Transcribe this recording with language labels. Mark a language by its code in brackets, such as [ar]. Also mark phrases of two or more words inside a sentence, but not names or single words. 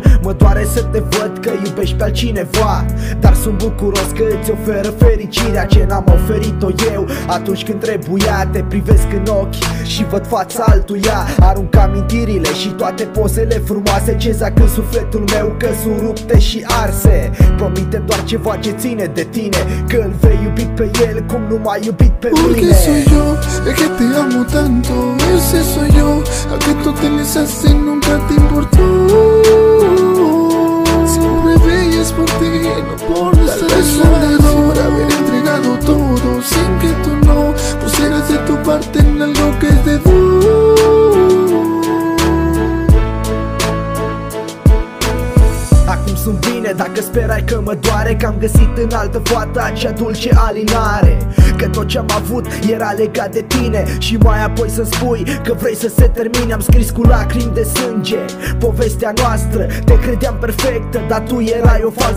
[ro] Mă doare să te văd că iubești pe altcineva, dar sunt bucuros că îți oferă fericirea ce n-am oferit-o eu atunci când trebuia. Te privesc în ochi și văd fața altuia, arunc amintirile și toate pozele frumoase ce zac în sufletul meu, că sunt rupte și arse. Promite doar ceva ce ține de tine, că îl vei iubi pe el cum nu m-ai iubit pe mine. [es] Porque soy yo, es que te amo tanto, ese soy yo, al que tú tienes así nunca te importó. Siempre veías por ti, no por nuestra soledad, haber entregado todo sin que tú no pusieras de tu parte en algo que es de tú. [ro] Acum sunt bine, dacă sperai că mă doare, că am găsit în altă fată acea dulce alinare, că tot ce-am avut era legat de tine. Și mai apoi să-mi spui că vrei să se termine. Am scris cu lacrimi de sânge povestea noastră, te credeam perfectă, dar tu erai o falsă.